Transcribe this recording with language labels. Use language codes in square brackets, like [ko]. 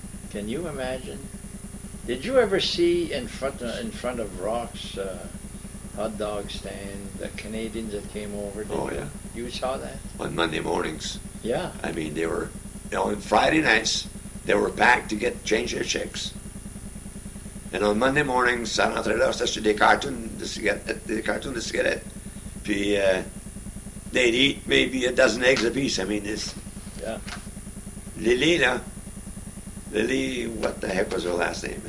[en] Can you imagine? Did you ever see in front of rocks hot dog stand, the Canadians that came over. Oh, yeah. You saw that? On Monday mornings. Yeah. I mean, they were, on Friday nights, they were packed to change their checks. And on Monday mornings, [fr] ça rentrait là, c'était des cartons de cigarettes. Puis, [en] they'd eat maybe a dozen eggs apiece. I mean, this. Yeah. Lily, what the heck was her last name?